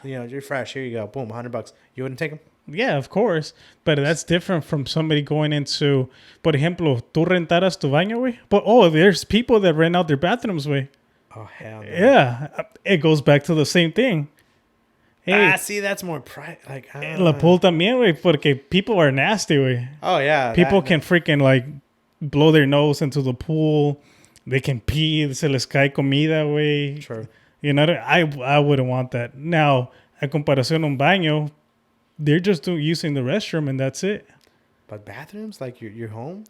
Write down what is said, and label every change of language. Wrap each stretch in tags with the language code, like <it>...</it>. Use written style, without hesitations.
<en>You're fresh. Here you go. Boom, $100. You wouldn't take them? Yeah, of course. But that's different from somebody going into,</en> <es>por ejemplo, tú rentaras tu baño, güey.</es> <en>But, there's people that rent out their bathrooms, güey. Oh, hell no. Yeah. It goes back to the same thing. Hey, see, that's more like...</en> <es>La pool también, güey, porque</es> <en>people are nasty,</en> <es>güey.</es> <en>Oh, yeah. People can freaking, like, blow their nose into the pool. They can pee.</en> <es>Se les cae comida, güey.</es> <en>True. You know, I wouldn't want that. Now,</en> <es>a comparación un baño,</es> <en>they're just using the restroom and that's it. But bathrooms? Like your home?</en>